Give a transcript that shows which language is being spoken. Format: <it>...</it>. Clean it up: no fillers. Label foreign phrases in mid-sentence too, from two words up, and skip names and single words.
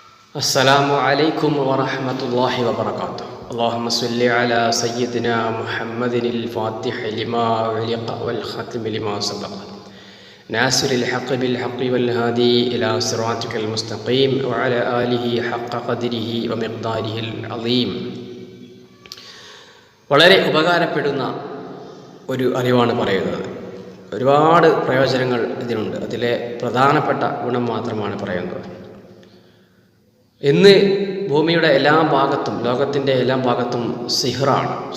<ar>السلام عليكم ورحمة الله وبركاته. اللهم صل على سيدنا محمد الفاتح لما علق والختم لما سبق ناصر الحق بالحق والهادي إلى صراطك المستقيم وعلى آله حق قدره ومقداره العظيم.</ar> <ml>വളരെ ഉപകാരപ്പെടുന്ന ഒരു അറിവാണ് പറയുന്നത്. ഒരുപാട് പ്രയോജനങ്ങൾ ഇതിനുണ്ട്. അതിലെ പ്രധാനപ്പെട്ട ഗുണം മാത്രമാണ് പറയുന്നത്. ഇന്ന് ഭൂമിയുടെ എല്ലാ ഭാഗത്തും, ലോകത്തിൻ്റെ എല്ലാ ഭാഗത്തും സിഹറാണ്.</ml>